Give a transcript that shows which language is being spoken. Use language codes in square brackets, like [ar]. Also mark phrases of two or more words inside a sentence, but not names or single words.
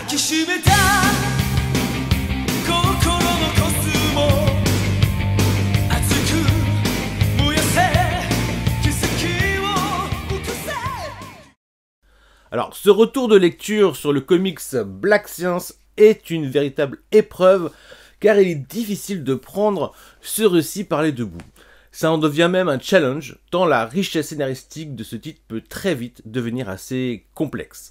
[ja] きしめた心のコスモ熱く燃やせ奇跡を起こせ。 [fr] Alors, ce retour de lecture sur le comics Black Science est une véritable épreuve, car il est difficile de prendre ce récit par les deux bouts. Ça en devient même un challenge, tant la richesse scénaristique de ce titre peut très vite devenir assez complexe.